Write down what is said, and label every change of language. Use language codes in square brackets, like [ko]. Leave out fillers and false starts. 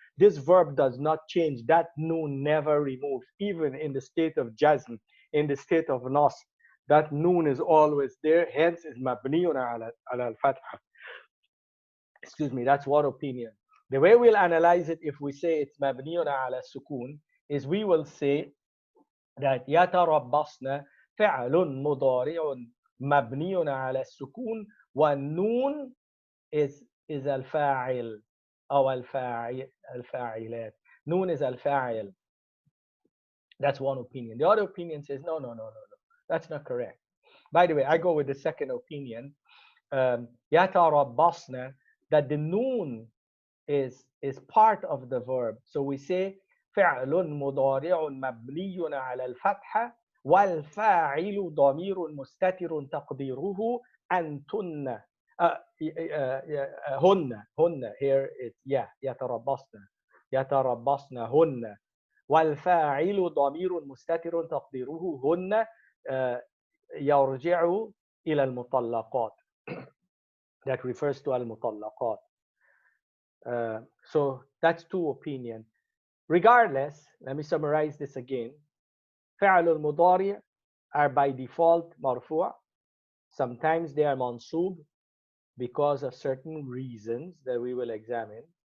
[en] This verb does not change. That noon never removes, even in the state of jazm, in the state of nas. That noon is always there, hence is mabniyun ala al-fatha. Excuse me, that's one opinion. The way we'll analyze it, if we say it's mabniyun ala sukun, is we will say that yatarabbasna [ar] فعل مضارع مبني على السكون والنون is الفاعل أو الفاعلات. [en] Noon is الفاعل. That's one opinion. The other opinion says no. That's not correct. By the way, I go with the second opinion. يتربصن, that the noon is part of the verb. So we say [ar] فعل مضارع مبني على الفتحة والفاعل ضمير مستتر تقديره أنتن. هن [en] here it's [ar] يتربصن هن والفاعل ضمير مستتر تقديره هن يرجع إلى المطلقات. [en] That refers to المطلقات. So that's two opinions. Regardless, let me summarize this again. فعل المضارع are by default مرفوع. Sometimes they are منصوب because of certain reasons that we will examine.